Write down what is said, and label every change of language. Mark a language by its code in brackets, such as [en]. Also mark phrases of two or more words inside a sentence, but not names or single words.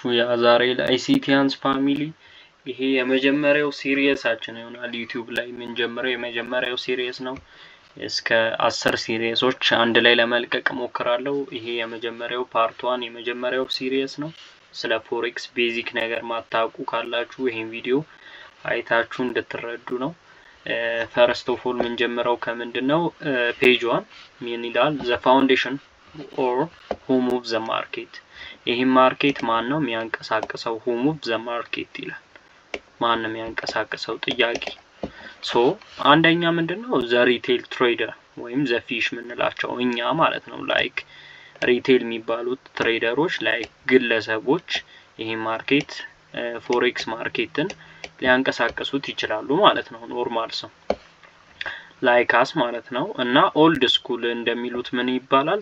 [am] የዛሬ አይሲቲያንስ ፋሚሊ ይሄ የመጀመሪያው ሲሪየሳችን ይሆናል። ዩቲዩብ ላይ የምንጀምረው የመጀመሪያው ሲሪየስ ነው። እስከ 10 ሲሪየሶች አንድ ላይ ለመልቀቅ ሞክራለሁ። ይሄ የመጀመሪያው ፓርት 1 የመጀመሪያው ሲሪየስ ነው። ስለ [en] forex basic [am] ነገር ማታውቁ ካላችሁ ይሄን ቪዲዮ አይታችሁ እንድትረዱ ነው። [en] first of all [am] የምንጀምረው ከምንድነው? ፔጅ 1 ምን ይላል? [en] the foundation or who moves the market። [am] ይሄ ማርኬት ማን ነው የሚያንቀሳቅሰው? [en] who moves the market [am] ይላል። ማን ነው የሚያንቀሳቅሰው? ጥያቄ። ሶ አንደኛ ምንድነው? [en] the retail trader [am] ወይም [en] the fish [am] ምንላቸው እኛ ማለት ነው። [en] like retail [am] የሚባሉት ትሬደሮች ላይክ ግለሰቦች ይሄ ማርኬት [en] forex market [am] ሊያንቀሳቅሱት ይችላሉ ማለት ነው። ኖርማል ሰው ላይካስ ማለት ነው። እና [en] old school [am] እንደሚሉት ምን ይባላል?